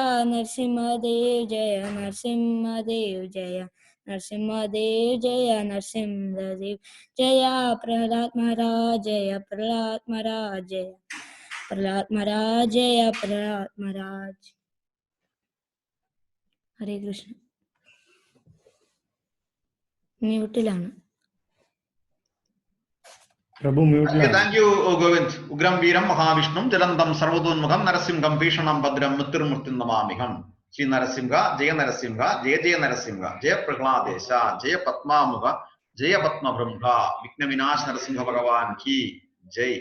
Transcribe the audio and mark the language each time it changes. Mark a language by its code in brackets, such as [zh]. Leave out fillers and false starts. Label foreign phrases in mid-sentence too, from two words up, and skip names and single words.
[sa] Narsimhadev Jaya Narsimhadev Jaya Narsimhadev Jaya Narsimhadev Jaya Prahlad Maharaj Jaya Prahlad Maharaj Jaya Prahlad Maharaj Jaya Prahlad Maharaj Hare Krishna മ്യൂട്ടിലാണ് [ml] പ്രഭു മ്യൂട്ടിലാണ്. [en] Thank you ഗോവിന്ദ്. [sa] ഉഗ്രം വീരം മഹാവിഷ്ണു ജലന്തം സർവതോന്മുഖം നരസിംഹം ഭീഷണം ഭദ്രം മൃത്യുർമൃത്യു നമാമിഹം. ശ്രീ നരസിംഹ ജയ നരസിംഹ ജയ ജയ നരസിംഹ ജയ പ്രഹ്ലാദേശ ജയ പത്മാമുഖ ജയ പത്മഭൃംഭ വിഘ്നവിനാശ നരസിംഹ ഭഗവാൻ കി ജയ്.